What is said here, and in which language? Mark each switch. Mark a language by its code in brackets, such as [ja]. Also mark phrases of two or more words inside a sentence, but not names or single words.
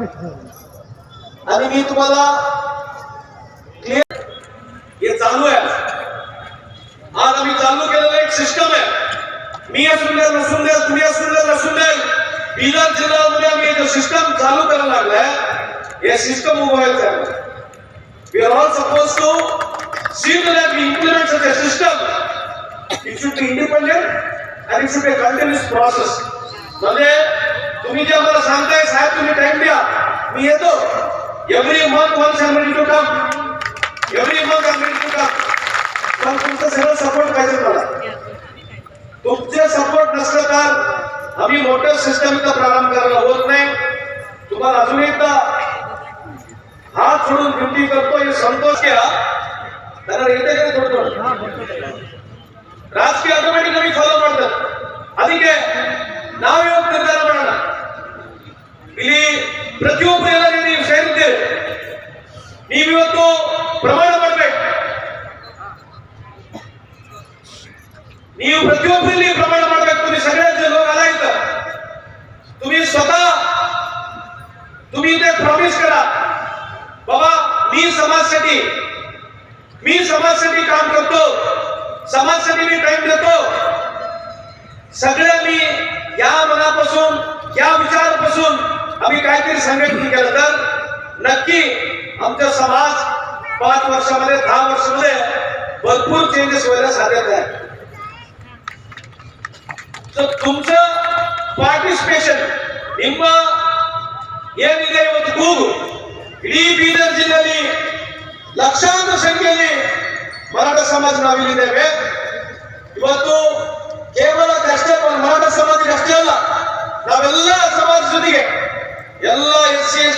[mr] आणि मी तुम्हाला क्लिअर हे चालू आहे. आज आम्ही चालू केलेलं एक सिस्टम आहे. मी असून द्या नसून द्या, तुम्ही असून द्या नसून द्या, बीदर जिल्ह्यामध्ये आम्ही जो सिस्टम चालू करायला लागलाय, हे सिस्टम उभं व्हायचं आहे. [en] We are all supposed to see that we implement such a system. It should be independent and it should be a continuous process. [mr] म्हणजे तुम्ही जे आम्हाला सांगताय साहेब तुम्ही टाइम द्या, मी येतो. [en] Every month once I'm ready to come. Every month I'm ready to come. [mr] पण तुमचं सगळं सपोर्ट पाहिजे मला. तुमचे सपोर्ट नसलं तर आम्ही मोठं सिस्टम इथं प्रारंभ करायला होत नाही. तुम्हाला अजून एकदा हात सोडून विनंती करतो, हे संतोष घ्या. त्यांना येते का थोडं [kn] ರಾಜಕೀಯ [en] automatically follow [kn] ಮಾಡ್ತಾರೆ. ಅದಕ್ಕೆ ನಾವು ಇವತ್ತು ನಿರ್ಧಾರ ಮಾಡೋಣ. ಇಲ್ಲಿ ಪ್ರತಿಯೊಬ್ಬರು ಎಲ್ಲ ನೀವು ಸೇರಿದ್ದೇವೆ, ನೀವಿವತ್ತು ಪ್ರಮಾಣ ಮಾಡಬೇಕು. ನೀವು प्रत्येक प्रमाण ಮಾಡಬೇಕು. [mr] तुम्ही सगळ्याचे लोक आला इथं, तुम्ही स्वतः तुम्ही इथे प्रॉमिस करा, बाबा मी समाजासाठी काम करतो, समाजासाठी मी टाइम देतो. सगळे मी या मनापासून, या विचारापासून आम्ही काहीतरी संघटन केलं तर नक्की आमचा समाज 5 वर्षामध्ये 10 वर्षामध्ये भरपूर चेंजेस व्हायला साध्यता आहे. तर तुमचं [kn] ಪಾರ್ಟಿಸಿಪೇಷನ್ ನಿಮ್ಮ ಏನಿದೆ ಇವತ್ತು ಕೂಗು ಇಡೀ ಬೀದರ್ ಜಿಲ್ಲೆಯಲ್ಲಿ ಲಕ್ಷಾಂತರ ಸಂಖ್ಯೆಯಲ್ಲಿ ಮರಾಠ ಸಮಾಜ ನಾವಿಲ್ಲಿದ್ದೇವೆ. ಇವತ್ತು ಕೇವಲ ಅಷ್ಟೇ ಮರಾಠ ಸಮಾಜಕ್ಕೆ ಅಷ್ಟೇ ಅಲ್ಲ, ನಾವೆಲ್ಲ ಸಮಾಜ ಜೊತೆಗೆ ಎಲ್ಲ [en] SC ST